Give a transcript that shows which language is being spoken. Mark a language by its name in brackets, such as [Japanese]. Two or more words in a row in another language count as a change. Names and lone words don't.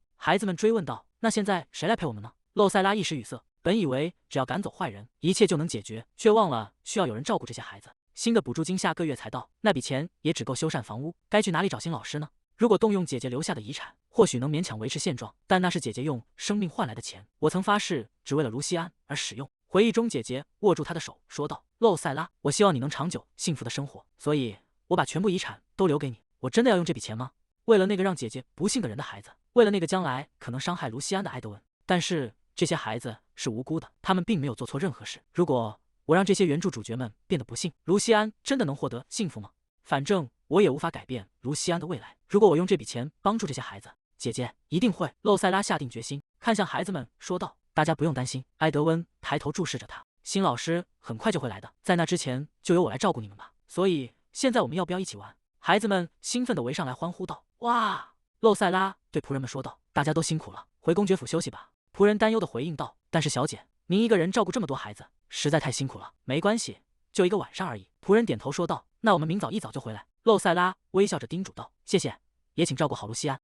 [Chinese] 孩子們追問道：“那現在誰來陪我們呢？”露塞拉一時語塞，本以為只要趕走壞人，一切就能解決，卻忘了需要有人照顧這些孩子。新的補助金下個月才到，那筆錢也只夠修繕房屋，該去哪裡找新老師呢？如果動用姐姐留下的遺產，或許能勉強維持現狀，但那是姐姐用生命換來的錢，我曾發誓只為了盧西安而使用。回憶中，姐姐握住她的手，說道：“露塞拉，我希望你能長久幸福的生活，所以我把全部遺產都留給你。我真的要用這筆錢嗎？為了那個讓姐姐不幸的人的孩子，為了那個將來可能傷害盧西安的埃德溫。但是這些孩子是無辜的，他們並沒有做錯任何事。如果我讓這些原著主角們變得不幸，盧西安真的能獲得幸福嗎？反正我也無法改變盧西安的未來。如果我用這筆錢幫助這些孩子，姐姐一定會。” 露塞拉下定決心，看向孩子們說道：“大家不用擔心。” 埃德溫抬頭注視着他，新老師很快就會來的，在那之前就由我來照顧你们吧。所以現在我們要不要一起玩？孩子們興奮地圍上來歡呼道：“哇！” 露塞拉對僕人們說道：“大家都辛苦了，回公爵府休息吧。” 僕人擔憂地回應道：“但是小姐，您一個人照顧這麼多孩子，實在太辛苦了。”“沒關係，就一個晚上而已。” 僕人點頭說道：“那我們明早一早就回來。”露塞拉微笑着叮囑道：“謝謝，也請照顧好盧西安。